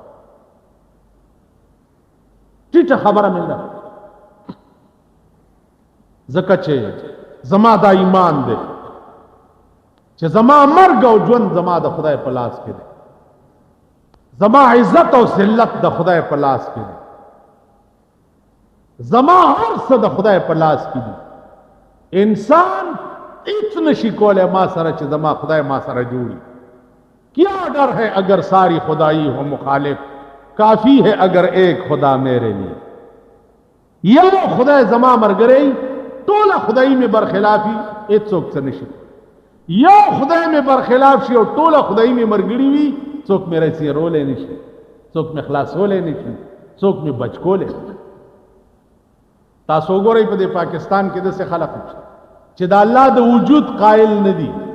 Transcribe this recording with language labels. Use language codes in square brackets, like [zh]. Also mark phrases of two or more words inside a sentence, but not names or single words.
[ps] ټیټه خبره مې نه ځکه چې زما دا ایمان دی چې زما مرګ او ژوند زما د خدای په لاس کې دی زما عزت او ذلت د خدای په لاس کې دی زما هر څه د خدای په لاس کې دی انسان هیڅ نشي کولای ما سره چې زما خدای ما سره جوړي [ur] کیا ڈر ہے اگر ساری خدائی ہو مخالف کافی ہے اگر ایک خدا میرے لیے [ps] یو خدای زما مرګري ټوله خدای می برخلافي هیڅوک څه نشي یو خدای می برخلاف شي او ټوله خدای می مرګري وي څوک مې رسي رولې نشي څوک مې خلاصولې نشي څوک مې بچکولې تاسو ګورئ په پاکستان کې د څه خلک چې د الله د وجود قائل نه دي